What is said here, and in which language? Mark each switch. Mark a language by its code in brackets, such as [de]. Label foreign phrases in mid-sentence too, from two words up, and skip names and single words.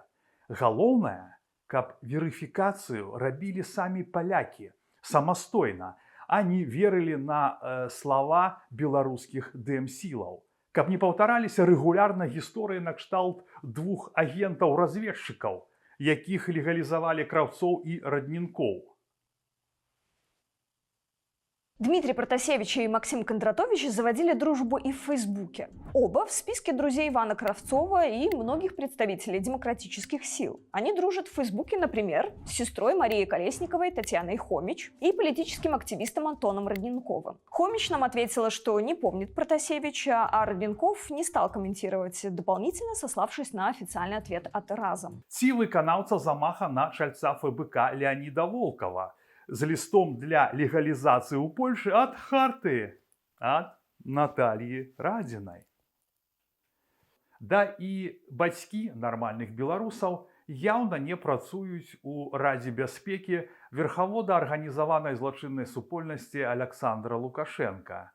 [be] Галоўнае, каб верыфікацыю рабілі самі палякі самастойна, а не верылі на слова беларускіх ДМ-сілаў. Каб не паўтараліся рэгулярна гісторыі накшталт двух агентаў-разведчыкаў, якіх легалізавалі краўцоў і раднінкоў. [ru] Дмитрий Протасевич и Максим Кондратович заводили дружбу и в Фейсбуке. Оба в списке друзей Ивана Кравцова и многих представителей демократических сил. Они дружат в Фейсбуке, например, с сестрой Марией Колесниковой Татьяной Хомич и политическим активистом Антоном Родненковым. Хомич нам ответила, что не помнит Протасевича, а Родненков не стал комментировать, дополнительно сославшись на официальный ответ от Разом. [be] Ці выканаўца замаха на чальца ФБК Леонида Волкова з лістом для легалізацыі ў Польшы ад Харты, ад Натальі Радзінай. Да і бацькі нармальных беларусаў яўна не працуюць у Радзе бяспекі верхавода арганізаванай злачыннай супольнасці Аляксандра Лукашенка.